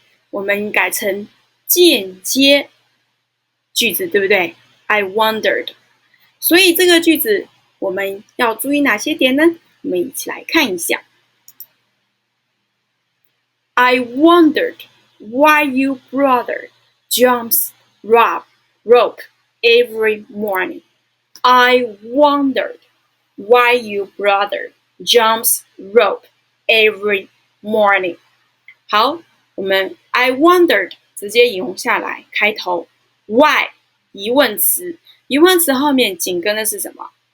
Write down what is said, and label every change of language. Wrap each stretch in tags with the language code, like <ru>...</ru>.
<zh>我们改成间接句子，对不对？</zh> <en>I wondered。</en> <zh>所以这个句子我们要注意哪些点呢？我们一起来看一下。</zh> <en>I wondered why your brother jumps rope every morning. I wondered why your brother jumps rope every morning.</en> <zh>好，我们</zh> <en>I wondered</en> <zh>直接引用下来，开头 why 疑问词，疑问词后面紧跟的是什么？</zh>